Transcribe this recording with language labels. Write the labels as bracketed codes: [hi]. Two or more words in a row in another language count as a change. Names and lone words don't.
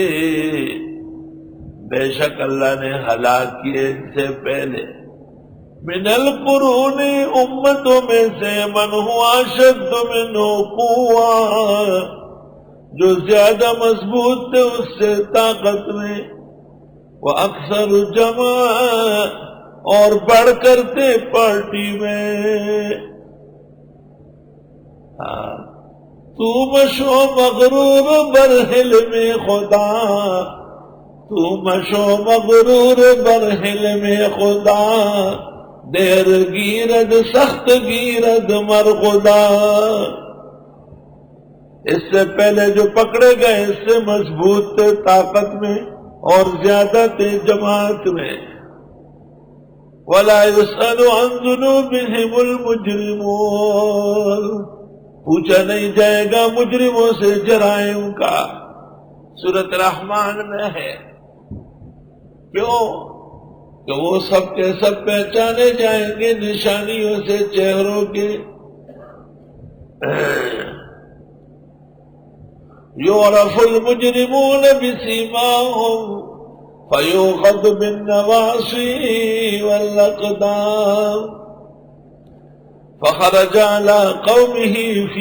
[ur] بے شک اللہ نے ہلاک کیے ان سے پہلے، [ar] من القرون، [ur] امتوں میں سے، [ar] من ہوا اشد منہ قوہ، [ur] جو زیادہ مضبوط تھے اس سے طاقت میں، [ar] وہ اکثر جمع، [ur] اور بڑھ کر تھے پارٹی میں۔ [fa] تو مشو مغرور بر حلم خدا، تو مشو مغرور بر حلم خدا، دیر گیرد سخت گیرد مر خدا، [ur] اس سے پہلے جو پکڑے گئے اس سے مضبوط تھے طاقت میں اور زیادہ تھے جماعت میں۔ [ar] وَلَا يُسْأَلُ عَنْ ذُنُوبِهِمُ الْمُجْرِمُونَ، [ur] پوچھا نہیں جائے گا مجرموں سے جرائم کا۔ [ar] سورۃ رحمان [ur] میں ہے، کیوں کہ وہ سب کے سب پہچانے جائیں گے نشانیوں سے چہروں کے۔ [ar] یعرف المجرمون بسیماہم فیؤخذ بالنواصی والاقدام، فخرج علی قومہ فی